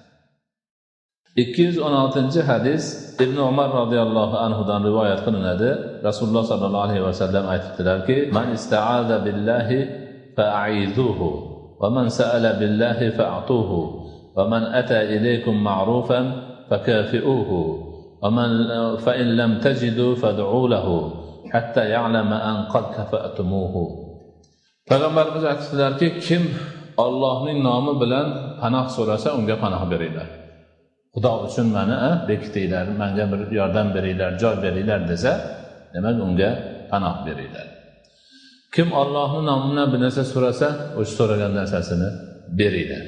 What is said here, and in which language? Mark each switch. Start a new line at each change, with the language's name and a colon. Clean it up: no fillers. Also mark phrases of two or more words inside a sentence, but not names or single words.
Uzbek: 216 hadis Ibn Umar radhiyallohu anhudan rivoyat qilinadi. Rasululloh sallallohu alayhi vasallam aytdilarki:
Arabic: "من استعاذ بالله فأعيذوه ومن سأل بالله فأعطوه ومن أتى إليكم معروفا فكافئوه ومن فإن لم تجدوا فادعوا له حتى يعلم أن قد كافأتموه."
Uzbek: Payg'ambarimiz aytdilarki, kim Allohning nomi bilan panoh so'rasa, unga panoh beringlar. Xudo uchun meni bekitinglar, menga bir yordam beringlar, joy beringlar desa, demak unga panoh beringlar. Kim Allohning nomidan bir narsa so'rasa, o'sha so'ragan narsasini beringlar.